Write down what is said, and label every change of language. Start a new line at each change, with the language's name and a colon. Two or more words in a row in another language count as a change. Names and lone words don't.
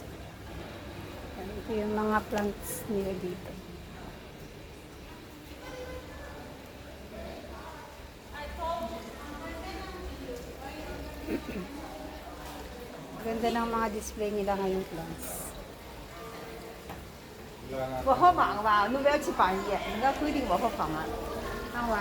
Filipino: Yan, ito yung mga plants nila dito. Ganda ng mga display nila ngayong plants.
Chinese: 我好忙吧，侬不要去放盐，人家规定我好放啊。看完。